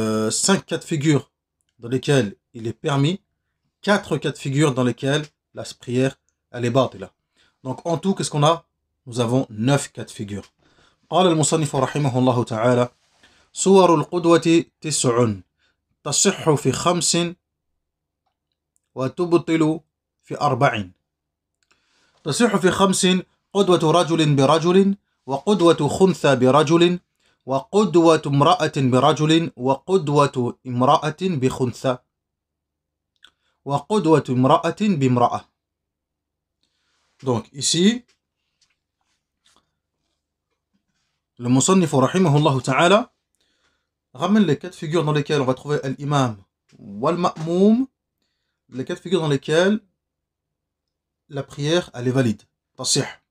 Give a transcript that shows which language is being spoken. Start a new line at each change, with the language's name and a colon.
French: 5 cas de figure dans lesquels il est permis, 4 cas de figure dans lesquels la prière elle est batila. Donc en tout, qu'est-ce qu'on a? Nous avons 9 cas de figure.
Arabic: قال المصنف رحمه الله تعالى: صور القدوة 9 تصح في 5 وتبطل في 4. تصح في 5 قدوة رجل برجل، وقدوة خنثى برجل، وقدوة امرأة برجل، وقدوة امرأة بخنثى، وقدوة امرأة بامرأة.
French: Donc ici, le Musannif rahimahullah ta'ala ramène les 4 figures dans lesquelles on va trouver l'imam ou al-ma'moum, les 4 figures dans lesquelles la prière elle est valide, tasih.